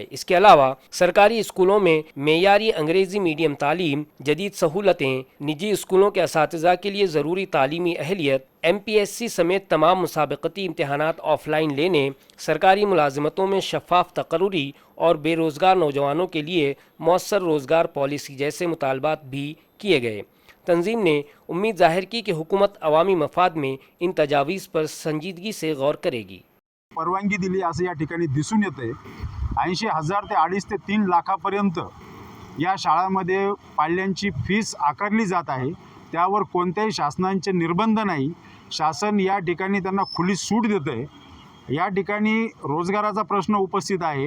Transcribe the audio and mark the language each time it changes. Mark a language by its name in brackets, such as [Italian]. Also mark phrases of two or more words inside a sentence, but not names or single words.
[Urdu] اس کے علاوہ سرکاری اسکولوں میں معیاری [English] English medium [Urdu] تعلیم، جدید سہولتیں، نجی اسکولوں کے اساتذہ کے لیے ضروری تعلیمی اہلیت، MPSC سمیت تمام مسابقتی امتحانات [English] offline [Urdu] لینے، سرکاری ملازمتوں میں شفاف تقرری اور بے روزگار نوجوانوں کے لیے مؤثر روزگار پالیسی جیسے مطالبات بھی کیے گئے۔ تنظیم نے امید ظاہر کی کہ حکومت عوامی مفاد میں ان تجاویز پر سنجیدگی سے غور کرے گی۔ [Marathi] परवानगी दिली असं या ठिकाणी दिसून येते। 80,000 ते 2.5 ते 3 लाखापर्यंत या शाळांमध्ये पाल्यांची फीस आकारली जात आहे। त्यावर कोणत्याही शासनाचे निर्बंध नाही। शासन या ठिकाणी त्यांना खुली सूट देते। या ठिकाणी रोजगाराचा प्रश्न उपस्थित आहे।